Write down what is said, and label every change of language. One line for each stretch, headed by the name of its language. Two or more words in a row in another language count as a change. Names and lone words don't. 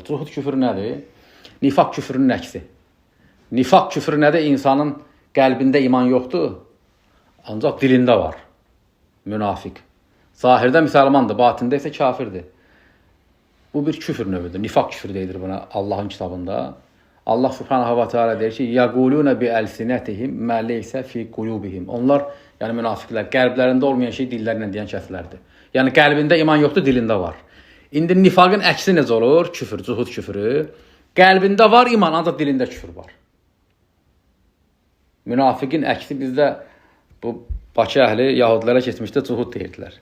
Azerbaijani: Cuhud küfürü nədir? Nifaq küfürünün əksi. Nifaq küfürü nədir? İnsanın qəlbində iman yoxdur, ancaq dilində var. Münafiq. Zahirdə müsəlmandır, batində isə kafirdir. Bu bir küfür növüdür. Nifaq küfürü deyilir buna Allahın kitabında.
Arabic: Allah سبحانه وتعالى
Azerbaijani: deyir ki,
Arabic: يقولون بألسنتهم ما ليس في قلوبهم.
Azerbaijani: Onlar, yəni münafiqlər, qəlblərində olmayan şey dillərlə deyən kəslərdir. Yəni qəlbində iman yoxdur, dilində var. İndi nifaqın əksi necə olur? Küfür, cuhud küfürü. Qəlbində var iman, ancaq dilində küfür var. Münafiqin əksi bizdə bu Bakı əhli yahudilərə keçmişdə cuhud deyirdilər.